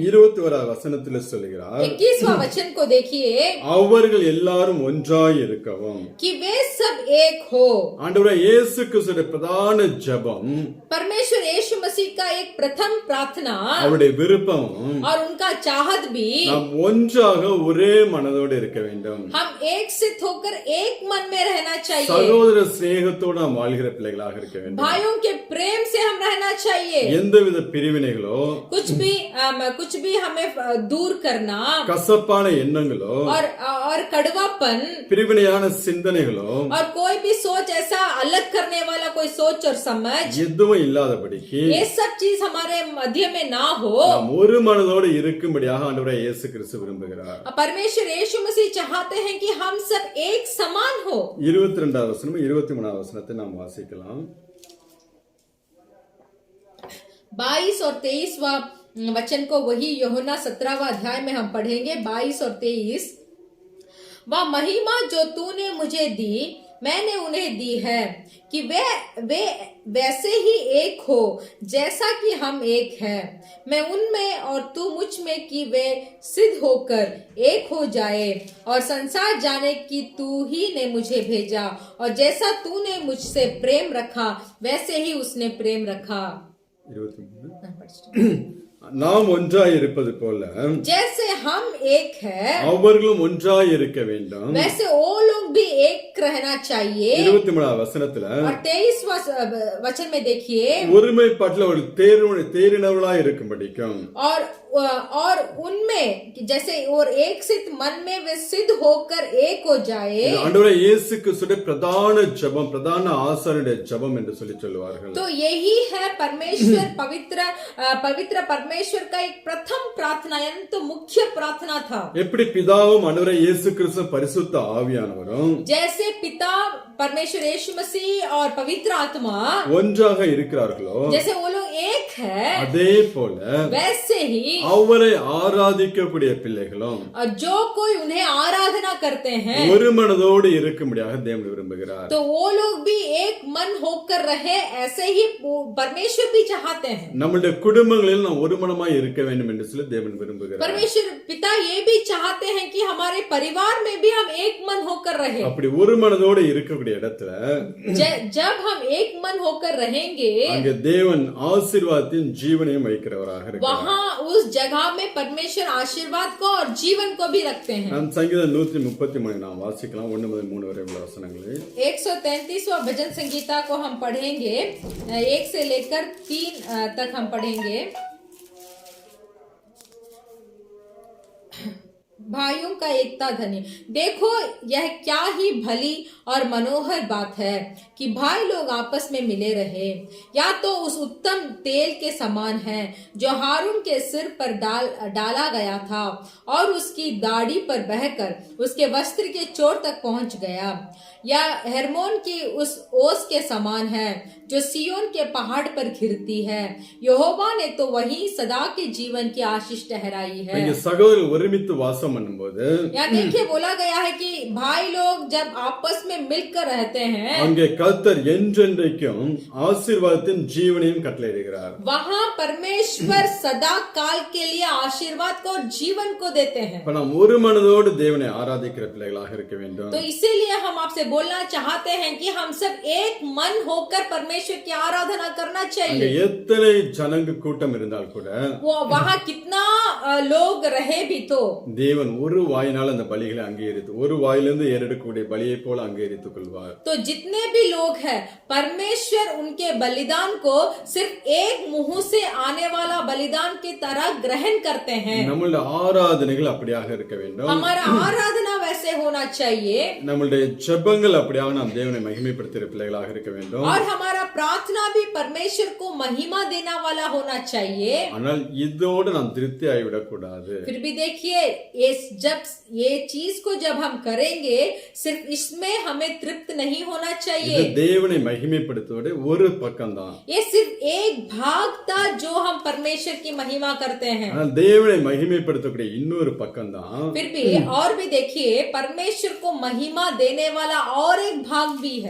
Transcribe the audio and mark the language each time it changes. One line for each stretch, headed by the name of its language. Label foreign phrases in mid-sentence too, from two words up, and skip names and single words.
Tamil: 21வது வசனத்தில் சொல்லுகிறார்,
Hindi: 21वां वचन को देखिए
Tamil: அவர்கள் எல்லாரும் ஒன்றாய் இருக்கவும்.
Hindi: कि वे सब एक हो।
Tamil: ஆண்டவரே இயேசு கிறிஸ்துவின் பிரதான ஜெபம்,
Hindi: परमेश्वर यीशु मसीह का एक प्रथम प्रार्थना
Tamil: அவருடைய விருப்பம்
Hindi: और उनका चाहत भी
Tamil: நாம் ஒன்றாக ஒரே மனதோடு இருக்க வேண்டும்.
Hindi: हम एक सित होकर एक मन में रहना चाहिए।
Tamil: சகோதர சிநேகத்தோடு நாம் வாழ்கிற பிள்ளைகளாக இருக்க வேண்டும்.
Hindi: भाइयों के प्रेम से हम रहना चाहिए।
Tamil: எந்தவித பிரிவினைகளோ
Hindi: कुछ भी हमें दूर करना
Tamil: கசப்பான எண்ணங்களோ
Hindi: और कड़वापन
Tamil: பிரிவினையான சிந்தனைகளோ
Hindi: और कोई भी सोच ऐसा अलग करने वाला कोई सोच और समझ
Tamil: எதுவும் இல்லாதபடிக்கு
Hindi: ये सब चीज हमारे मध्य में ना हो।
Tamil: நாம் ஒரு மனதோடு இருக்கும்படியாக ஆண்டவராய் இயேசு கிறிஸ்து விரும்புகிறார்।
Hindi: परमेश्वर यीशु मसीह चाहते हैं कि हम सब एक समान हो।
Tamil: 22வது வசனம் 23வது வசனத்தை நாம் வாசிக்கலாம்।
Hindi: 22 और 23वां वचन को वही यूहन्ना 17वां अध्याय में हम पढ़ेंगे। 22 और 23। वह महिमा जो तूने मुझे दी मैंने उन्हें दी है कि वे वैसे ही एक हो जैसा कि हम एक हैं, मैं उनमें और तू मुझ में कि वे सिद्ध होकर एक हो जाए और संसार जाने कि तू ही ने मुझे भेजा और जैसा तूने मुझसे प्रेम रखा वैसे ही उसने प्रेम रखा।
Tamil: 23 நாம் ஒன்றாய் இருப்பது போல
Hindi: जैसे हम एक है
Tamil: அவர்களும் ஒன்றாய் இருக்க வேண்டும்।
Hindi: वैसे वो लोग भी एक रहना चाहिए।
Tamil: 23வது வசனத்துல
Hindi: और 23वां वचन में देखिए
Tamil: ஒருமைப்பாட்டுல ஒரு தேறினவர்களாய் இருக்கும்படிக்கும்
Hindi: और उनमें जैसे और एक सिद्ध मन में वे सिद्ध होकर एक हो जाए।
Tamil: ஆண்டவராய் இயேசு கிறிஸ்துவின் பிரதான ஜெபம் பிரதான ஆசாரியருடைய ஜெபம் என்று சொல்லுவார்கள்।
Hindi: तो यही है परमेश्वर पवित्र परमेश्वर का एक प्रथम प्रार्थना यानी तो मुख्य प्रार्थना था।
Tamil: எப்படி பிதாவும் ஆண்டவராய் இயேசு கிறிஸ்து பரிசுத்த ஆவியானவரும்
Hindi: जैसे पिता परमेश्वर यीशु मसीह और पवित्र आत्मा
Tamil: ஒன்றாக இருக்கிறார்களோ
Hindi: जैसे वो लोग एक है
Tamil: அதே போல
Hindi: वैसे ही
Tamil: அவரை ஆராதிக்கக்கூடிய பிள்ளைகளும்
Hindi: जो कोई उन्हें आराधना करते हैं
Tamil: ஒரு மனதோடு இருக்கும்படியாக தேவன் விரும்புகிறார்।
Hindi: तो वो लोग भी एक मन होकर रहे ऐसे ही परमेश्वर भी चाहते हैं।
Tamil: நம்முடைய குடும்பங்களில் நாம் ஒரு மனமாய் இருக்க வேண்டும் என்று சொல்லி தேவன் விரும்புகிறார்।
Hindi: परमेश्वर पिता ये भी चाहते हैं कि हमारे परिवार में भी हम एक मन होकर रहे।
Tamil: அப்படி ஒரு மனதோடு இருக்கக்கூடிய இடத்துல
Hindi: जब हम एक मन होकर रहेंगे
Tamil: அங்கே தேவன் ஆசீர்வாதத்தின் ஜீவனையும் வைக்கிறவராக இருக்கிறார்।
Hindi: वहाँ उस जगह में परमेश्वर आशीर्वाद को और जीवन को भी रखते हैं।
Tamil: நாம் சங்கீதம் 133 நாம் வாசிக்கலாம் 1 முதல் 3 வரை உள்ள வசனங்களை।
Hindi: 133वां भजन संगीता को हम पढ़ेंगे 1 से लेकर 3 तक हम पढ़ेंगे। भाइयों का एकता धनी। देखो यह क्या ही भली और मनोहर बात है कि भाई लोग आपस में मिले रहे। या तो उस उत्तम तेल के समान है जो हारून के सिर पर डाला गया था और उसकी दाढ़ी पर बहकर उसके वस्त्र के चोर तक पहुंच गया, या हेर्मोन की उस ओस के समान है जो सियोन के पहाड़ पर घिरती है। यहोवा ने तो वही सदा के जीवन की आशीष ठहराई है।
Tamil: இங்க சகோதரர்கள் ஒருமித்து வாசம் பண்ணும்போது
Hindi: यहाँ देखिए बोला गया है कि भाई लोग जब आपस में मिलकर रहते हैं
Tamil: அங்கே கர்த்தர் என்றென்றைக்கும் ஆசீர்வாதத்தின் ஜீவனையும் கட்டளையிடுகிறார்।
Hindi: वहाँ परमेश्वर सदा काल के लिए आशीर्वाद को और जीवन को देते हैं।
Tamil: இப்ப நாம் ஒரு மனதோடு தேவனை ஆராதிக்கிற பிள்ளைகளாக இருக்க வேண்டும்।
Hindi: तो इसीलिए हम आपसे बोलना चाहते हैं कि हम सब एक मन होकर परमेश्वर की आराधना करना
Tamil: அங்க
Hindi: चाहिए।
Tamil: எத்தனை ஜனங்க கூட்டம் இருந்தால் கூட
Hindi: वो वहाँ कितना लोग रहे भी तो
Tamil: தேவன் ஒரு வாயினால் அந்த பலிகளை அங்கீகரித்து ஒரு வாயிலிருந்து ஏறெடுக்கக்கூடிய பலியை போல அங்கீகரித்துக் கொள்வார்।
Hindi: तो जितने भी लोग हैं परमेश्वर उनके बलिदान को सिर्फ एक मुंह से आने वाला बलिदान की तरह ग्रहण करते हैं।
Tamil: நம்மளுடைய ஆராதனைகள் அப்படியாக இருக்க வேண்டும்।
Hindi: हमारा आराधना वैसे होना चाहिए
Tamil: நம்மளுடைய ஜெபங்கள் அப்படியாக நாம் தேவனை மகிமைப்படுத்துகிற பிள்ளைகளாக இருக்க வேண்டும்।
Hindi: और हमारा प्रार्थना भी परमेश्वर को महिमा देना वाला होना चाहिए।
Tamil: ஆனால் இதோடு நாம் திருப்தி ஆகிவிடக் கூடாது।
Hindi: फिर भी देखिए जब ये चीज को जब हम करेंगे सिर्फ इसमें हमें तृप्त नहीं होना
Tamil: இது
Hindi: चाहिए।
Tamil: தேவனை மகிமைப்படுத்துவதே ஒரு பக்கம்தான்।
Hindi: ये सिर्फ एक भाग था जो हम परमेश्वर की महिमा करते हैं।
Tamil: ஆனால் தேவனை மகிமைப்படுத்தக்கூடிய இன்னொரு பக்கம்தான்
Hindi: फिर भी और भी देखिए परमेश्वर को महिमा देने वाला और एक भाग भी है।